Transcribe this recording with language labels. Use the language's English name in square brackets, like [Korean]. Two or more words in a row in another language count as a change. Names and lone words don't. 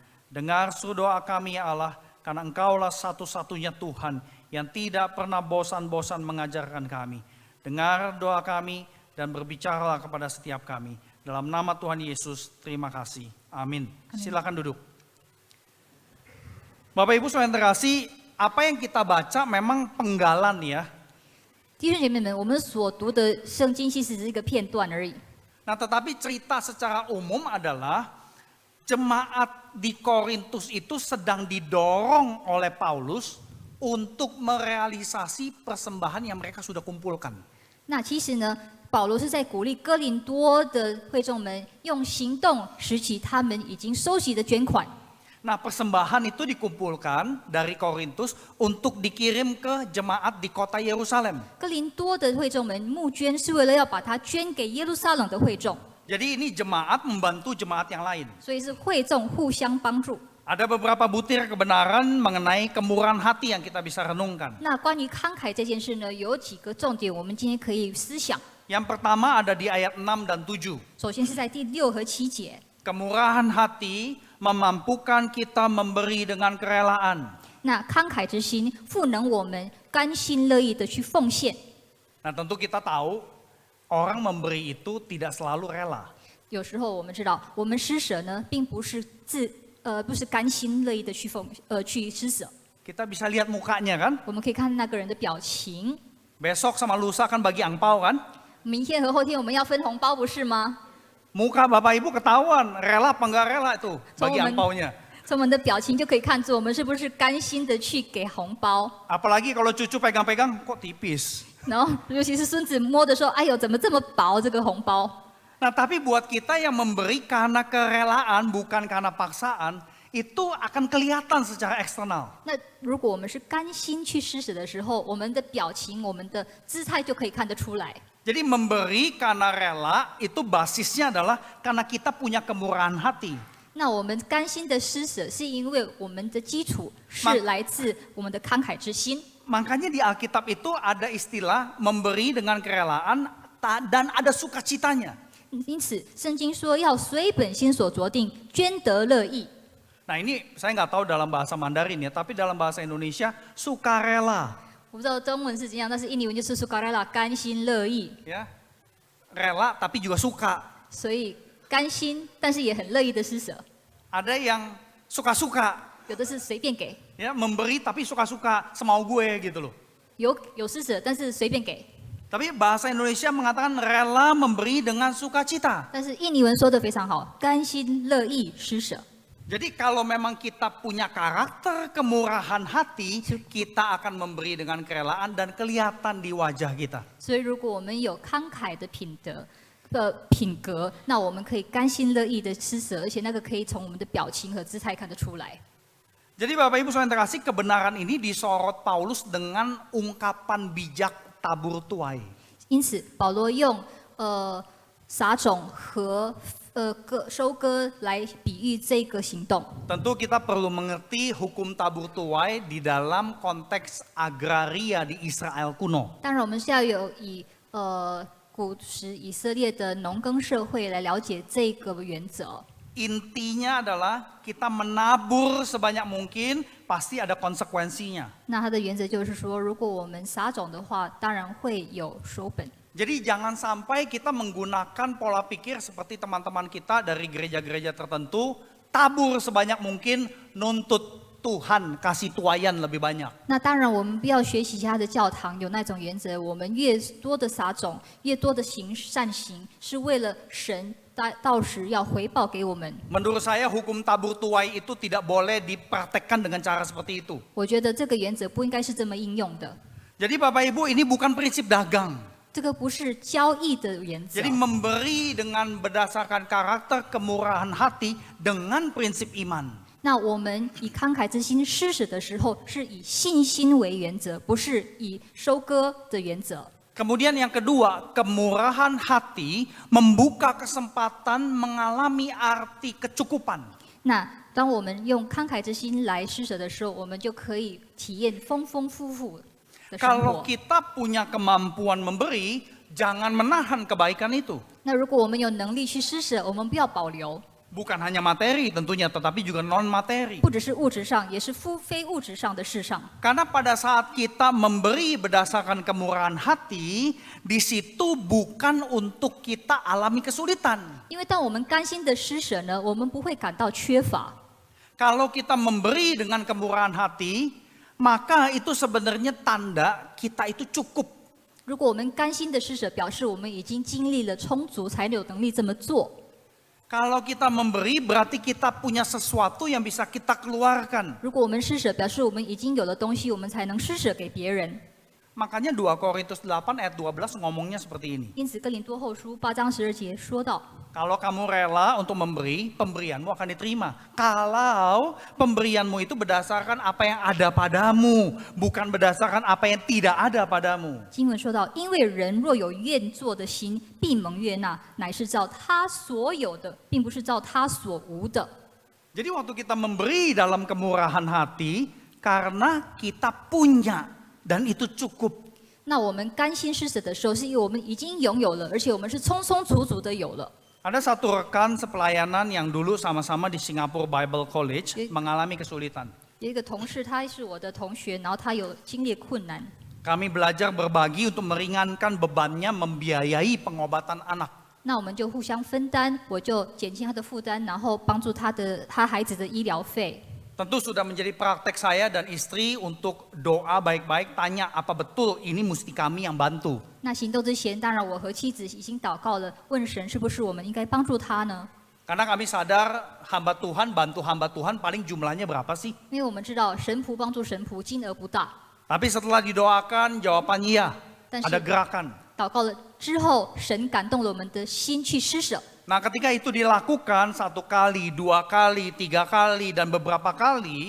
[Indonesian] Dengar seru doa kami ya Allah, karena Engkaulah satu-satunya Tuhan yang tidak pernah bosan-bosan mengajarkan kami. Dengar doa kami dan berbicaralah kepada setiap kami. Dalam nama Tuhan Yesus, terima kasih. Amin. Silakan duduk. Bapak Ibu saudara yang terkasih, apa yang kita baca memang penggalan ya. [Chinese] 弟兄姐妹们，我们所读的圣经其实只是一个片段而已。 [Indonesian] Nah tetapi cerita secara umum adalah jemaat di Korintus itu sedang didorong oleh Paulus untuk merealisasi persembahan yang mereka sudah kumpulkan. [Chinese] 那其实呢，保罗是在鼓励哥林多的会众们用行动拾起他们已经收集的捐款。 [Indonesian] Nah, persembahan itu dikumpulkan dari Korintus untuk dikirim ke jemaat di kota Yerusalem. [Chinese] 哥林多的会众们募捐是为了要把它捐给耶路撒冷的会众， [Indonesian] Jadi ini jemaat membantu jemaat yang lain. [Chinese] 所以是会众互相帮助。 [Indonesian] Ada beberapa butir kebenaran mengenai kemurahan hati yang kita bisa renungkan. [Chinese] 那关于慷慨这件事呢，有几个重点，我们今天可以思想。 [Indonesian] Yang pertama ada di ayat 6 dan 7. [Chinese] 首先是在第6和7节， [Indonesian] Kemurahan hati memampukan kita memberi dengan kerelaan. [Chinese] 那慷慨之心赋能我们甘心乐意的去奉献。 [Indonesian] Nah, tentu kita tahu orang memberi itu tidak selalu rela. [Chinese] 有时候我们知道，我们施舍呢，并不是不是甘心乐意的去施舍。 [Indonesian] Kita bisa lihat mukanya kan? [Chinese] 我们可以看那个人的表情。 [Indonesian] Besok sama lusa kan bagi angpau kan? [Chinese] 明天和后天我们要分红包，不是吗？ [Indonesian] Muka Bapak Ibu ketahuan, rela apa enggak rela itu bagi Soalnya- angpaunya. [Chinese] 从我们的表情就可以看出，我们是不是甘心的去给红包。 [Indonesian] Apalagi kalau cucu pegang-pegang kok tipis. [Chinese] 然后，尤其是孙子摸的时候，哎呦，怎么这么薄这个红包？ [Indonesian] Nah, tapi buat kita yang memberi karena kerelaan bukan karena paksaan, itu akan kelihatan secara eksternal. [Chinese] 那如果我们是甘心去施舍的时候，我们的表情、我们的姿态就可以看得出来。 [Indonesian] Jadi memberi karena rela itu basisnya adalah karena kita punya kemurahan hati. [Chinese] 那我们甘心的施舍，是因为我们的基础是来自我们的慷慨之心。 [Indonesian] Makanya di Alkitab itu ada istilah memberi dengan kerelaan dan ada sukacitanya. [Chinese] 因此，圣经说要随本心所酌定，捐得乐意。 [Indonesian] Nah, ini saya nggak tahu dalam bahasa Mandarin ya, tapi dalam bahasa Indonesia sukarela. [Chinese] 我不知道中文是怎样，但是印尼文就是 sukarela， 甘心乐意。 [Indonesian] Ya, rela tapi juga suka. [Chinese] 所以甘心，但是也很乐意的施舍。 [Indonesian] Ada yang suka-suka, [Chinese] 有的是随便给， [Indonesian] ya memberi tapi suka-suka semau gue gitu loh. [Chinese] 有施舍，但是随便给。 [Indonesian] Tapi bahasa Indonesia mengatakan rela memberi dengan sukacita. [Chinese] 但是印尼文说的非常好，甘心乐意施舍。 [Indonesian] Jadi kalau memang kita punya karakter kemurahan hati, kita akan memberi dengan kerelaan dan kelihatan di wajah kita. [Chinese] 所以，如果我们有慷慨的品格，那我们可以甘心乐意的施舍，而且那个可以从我们的表情和姿态看得出来。 [Indonesian] Jadi Bapak Ibu saudara terkasih, kebenaran ini disorot Paulus dengan ungkapan bijak tabur tuai. [Chinese] 因此，保罗用撒种和收割来比喻这个行动。 [Indonesian] Tentu kita perlu mengerti hukum tabur tuai di dalam konteks agraria di Israel kuno. [Chinese] 当然，我们是要有以古时以色列的农耕社会来了解这个原则。 [Indonesian] Intinya adalah kita menabur sebanyak mungkin, pasti ada konsekuensinya. [Chinese] 那它的原则就是说，如果我们撒种的话，当然会有收本。 [Indonesian] Jadi jangan sampai kita menggunakan pola pikir seperti teman-teman kita dari gereja-gereja tertentu, tabur sebanyak mungkin, nuntut Tuhan kasih tuayan lebih banyak. [Chinese] 那当然，我们不要学习其他的教堂有那种原则，我们越多的撒种，越多的行善行，是为了神到时要回报给我们。 [Indonesian] Menurut saya hukum tabur tuai itu tidak boleh dipraktekkan dengan cara seperti itu. [Chinese] 我觉得这个原则不应该是这么应用的。 [Indonesian] Jadi Bapak Ibu, ini bukan prinsip dagang. [Chinese] 这个不是交易的原则 [Indonesian] Jadi。memberi dengan berdasarkan karakter kemurahan hati dengan prinsip iman. [Chinese] 那我们以慷慨之心施舍的时候，是以信心为原则，不是以收割的原则。 [Indonesian] Kemudian yang kedua, kemurahan hati membuka kesempatan mengalami arti kecukupan. [Chinese] 那当我们用慷慨之心来施舍的时候，我们就可以体验丰丰富富的生 [Indonesian] Kalau [Chinese] 活。 [Indonesian] kita punya kemampuan memberi, jangan menahan kebaikan itu. [Chinese] 那如果我们有能力去施舍，我们不要保留， [Indonesian] Bukan hanya materi tentunya, tetapi juga non materi. [Chinese] 不只是物质上，也是非物质上的事上。 [Indonesian] Karena pada saat kita memberi berdasarkan kemurahan hati, di situ bukan untuk kita alami kesulitan. [Chinese] 因为当我们甘心的施舍呢，我们不会感到缺乏。 [Indonesian] Kalau kita memberi dengan kemurahan hati, maka itu sebenarnya tanda kita itu cukup. [Chinese] 如果我们甘心的施舍，表示我们已经经历了充足，才有能力这么做。 [Indonesian] Kalau kita memberi berarti kita punya sesuatu yang bisa kita keluarkan. [Chinese] 如果我们施舍，表示我们已经有了东西，我们才能施舍给别人。 [Indonesian] Makanya 2 Korintus 8 ayat 12 ngomongnya seperti ini. [Chinese] 因此，哥林多后书8章12节说到： [Indonesian] Kalau kamu rela untuk memberi, pemberianmu akan diterima. Kalau pemberianmu itu berdasarkan apa yang ada padamu, bukan berdasarkan apa yang tidak ada padamu. [Chinese] 经文说到，因为人若有愿做的心，必蒙悦纳，乃是照他所有的，并不是照他所无的。 [Indonesian] Jadi waktu kita memberi dalam kemurahan hati, karena kita punya dan itu cukup. [Chinese] 那我们甘心施舍的时候，是因为我们已经拥有了，而且我们是充充足足的有了。 [Indonesian] Ada satu rekan sepelayanan yang dulu sama-sama di Singapore Bible College mengalami kesulitan. [Chinese] 有一个同事，他是我的同学，然后他有经历困难。 [Indonesian] Kami belajar berbagi untuk meringankan bebannya membiayai pengobatan anak. [Chinese] 那我们就互相分担，我就减轻他的负担，然后帮助他孩子的医疗费。 [Indonesian] Tentu sudah menjadi praktek saya dan istri untuk doa baik-baik, tanya apa betul ini mesti kami yang bantu. [Chinese] 那行动之前，当然我和妻子已经祷告了，问神是不是我们应该帮助他呢？ [Indonesian] Karena kami sadar hamba Tuhan bantu hamba Tuhan paling jumlahnya berapa sih? [Chinese] 因为我们知道神仆帮助神仆金额不大， [Indonesian] Tapi setelah didoakan jawabannya iya, [Chinese] 但是 [Indonesian] ada gerakan. [Chinese] 祷告了之后，神感动了我们的心去施舍。 [Indonesian] Nah ketika itu dilakukan 1 kali, 2 kali, 3 kali, dan beberapa kali,